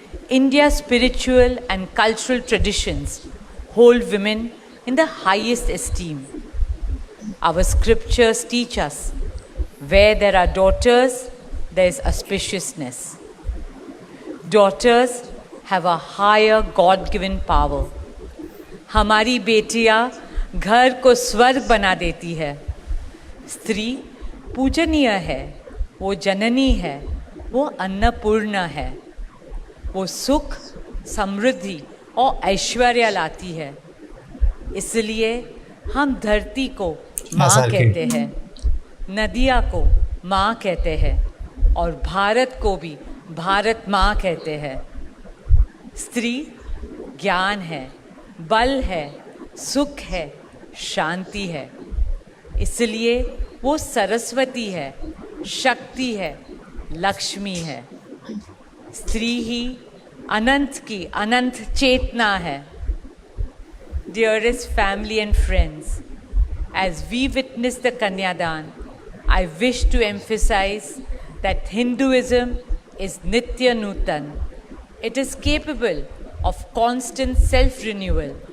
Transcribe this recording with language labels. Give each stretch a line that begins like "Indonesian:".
English: India's spiritual and cultural traditions hold women in the highest esteem. Our scriptures teach us where there are daughters, there is auspiciousness. Daughters have a higher God-given power.
Hindi: हमारी बेटियां घर को स्वर्ग बना देती है। स्त्री पूजनीय है, वो जननी है, वो अन्नपूर्णा है, वो सुख, समृद्धि और ऐश्वर्य लाती है। इसलिए हम धरती को माँ कहते हैं, नदिया को माँ कहते हैं और भारत को भी भारत माँ कहते हैं। स्त्री ज्ञान है, बल है, सुख है, शांति है। इसलिए वो सरस्वती है, शक्ति है, लक्ष्मी है। स्त्री ही अनंत की अनंत चेतना है।
English: Dearest family and friends, as we witness the Kanyadan, I wish to emphasize that Hinduism is Nitya Nutan. It is capable of constant self-renewal